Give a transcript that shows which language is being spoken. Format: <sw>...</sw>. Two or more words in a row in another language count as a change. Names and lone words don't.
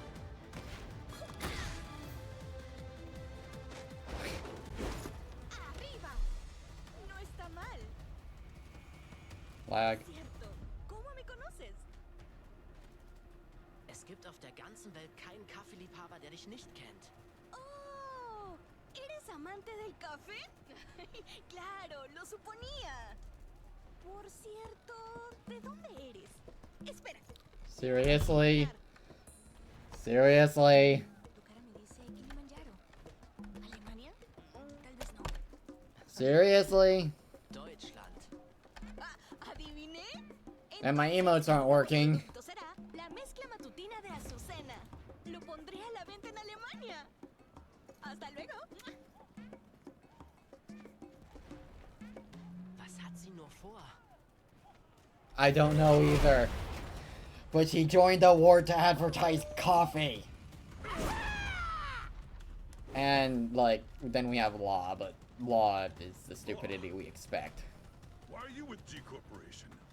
<es>Arriba. No está mal.</es> <en>Lag.</en> <es>Cierto. ¿Cómo me conoces?</es> <de>Es gibt auf der ganzen Welt keinen Kaffeeliebhaber, der dich nicht kennt.</de> <es>Oh, ¿eres amante del café? Claro, lo suponía. Por cierto, ¿de dónde eres? Espera.</es> <en>Seriously? Seriously?</en> <es>Tu cara me dice Kilimanjaro. ¿Alemania? Tal vez no.</es> <en>Seriously?</en> <es>Deutschland. ¿Adiviné?</es> <en>And my emotes aren't working.</en> <es>Entonces, será la mezcla matutina de Azucena. Lo pondré a la venta en Alemania. Hasta luego.</es> <de>Was hat sie nur vor?</de> <en>I don't know either. But she joined the war to advertise coffee. And, like, then we have Law, but Law is the stupidity we expect. Why are you with G Corporation?</en>